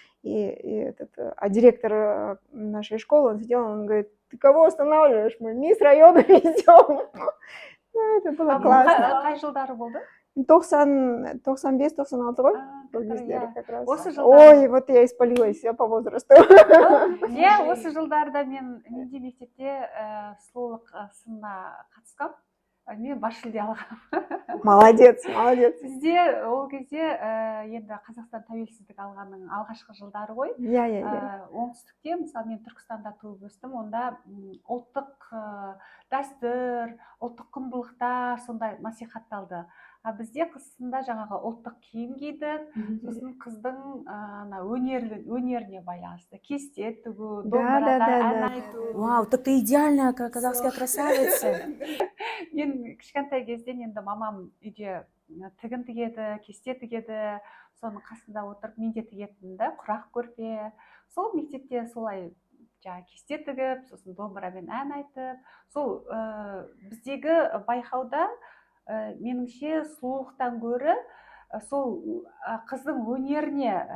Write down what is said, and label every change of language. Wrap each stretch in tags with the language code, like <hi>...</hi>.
<ru>А директор нашей школы, он сидел, он говорит, ты кого останавливаешь? Мы мисс района везем. Ну, это было классно.</ru> <kk>Қай жылдары болды?</kk> <ru>95-96 ғой? Как раз. Ой, вот я испалилась, я по возрасту.</ru> <kk>Осы жылдарда менде мектепте сұлулық сынына қатысқам. Мен бас жүлде алғам.</kk> <ru>Молодец.</ru> <kk>Бізде ол кезде енді Қазақстан тәуелсіздік алғанның алғашқы жылдары ғой. Оңтүстікте, мысалы мен Түркістанда туып өстім, онда ұлттық дәстүр, ұлттық құндылықтар сондай насихатталды. А бізде қысында жаңағы ұлттық киім кидік, сосын қыздың өнеріне байланысты кесте тігу, домбырада ән айту.</kk> <ru>Вау, так ты идеальная казахская красавица.</ru> <kk>Мен кішкентай кезден енді мамам үйде тігін тігеді, кесте тігеді, соның қасында отырып мен де тігетінмін да, құрақ көрпе. Сол мектепте солай кесте тігіп, сосын домбырамен ән айтып, сол біздегі байқауда меніңше сұлулықтан гөрі сол қыздың өнеріне</kk>